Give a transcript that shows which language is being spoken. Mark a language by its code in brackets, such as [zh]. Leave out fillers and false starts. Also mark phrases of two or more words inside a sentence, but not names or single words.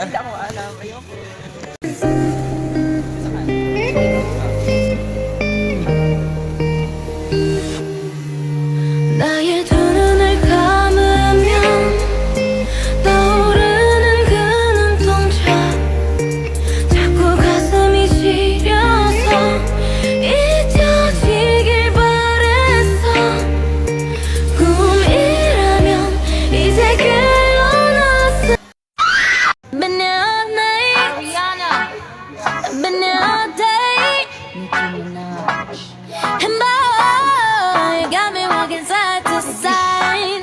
[tl] Hindi ako alam. Ayoko. [ko] 나의 두 눈을 감으면 떠오르는 그 눈동자 자꾸 가슴이 시려서 잊혀지길 바랬어 꿈이라면 이제 깨어났어 [en] Been all night Ariana Been all day And boy, you got me walking side to side.